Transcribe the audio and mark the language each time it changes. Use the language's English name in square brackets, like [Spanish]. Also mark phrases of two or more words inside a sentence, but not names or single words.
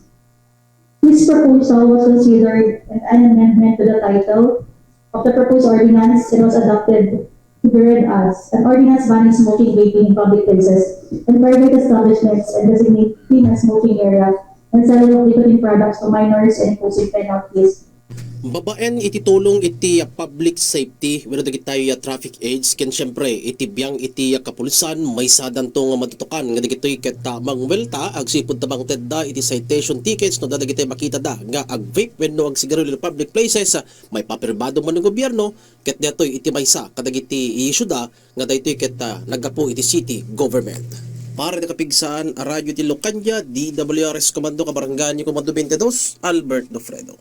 [English] This proposal was considered an amendment to the title of the proposed ordinance and was adopted to be read as an ordinance banning smoking vaping in public places and private establishments and designating a smoking area and selling of nicotine products to minors and imposing penalties. [Iloko] Babaen iti tulong iti [English] public safety [Iloko] wenno dagitoy [English] traffic aids [Iloko] ken syempre iti biang iti kapulisan may sadan to nga matutukan nga dagitoy ket mangwelta agsipud tabang tedda iti [English] citation tickets [Iloko] no dagitoy makita da nga ag-vape wenno ag sigarilyo [English] in public places [Iloko] may paperbado man ng gobyerno ket datoy iti maysa kadagiti isyuda nga daytoy ket nagapu iti city government. Para nakapigsaan a radyo ti Lucania, DWRS Komando Kabaranggan Komando 22, Albert Dofredo.